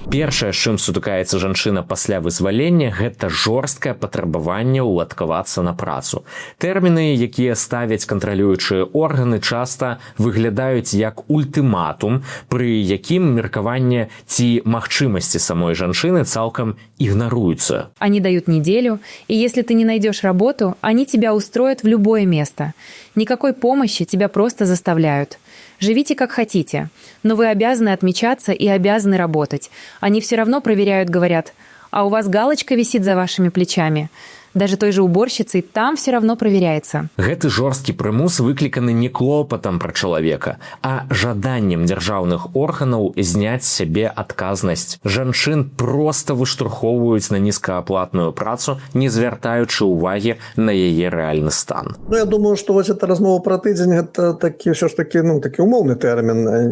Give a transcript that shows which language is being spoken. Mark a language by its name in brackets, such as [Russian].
[Belarusian] Першае, з чым сутыкаецца жанчына пасля вызвалення, гэта жорсткае патрабаванне ўладкавацца на працу. Тэрміны, якія ставяць кантралюючыя органы, часта выглядаюць як ультыматум, пры якім меркаванне ці магчымасці самой жанчыны цалкам ігнаруюцца. [Russian] Они дают неделю, и если ты не найдешь работу, они тебя устроят в любое место. Никакой помощи, тебя просто заставляют. Живите как хотите, но вы обязаны отмечаться и обязаны работать. Они все равно проверяют, говорят, а у вас галочка висит за вашими плечами. Даже той же уборщицей там все равно проверяется. [Belarusian] Гэты жорсткі прымус выкліканы не клопатам пра чалавека, а жаданнем дзяржаўных органаў зняць з сябе адказнасць. Жанчын проста выштурхоўваюць на нізкааплатную працу, не звяртаючы ўвагі на яе рэальны стан. Я думаю, што вось эта размова пра тыдзень, гэта ўсё ж такі умоўны тэрмін.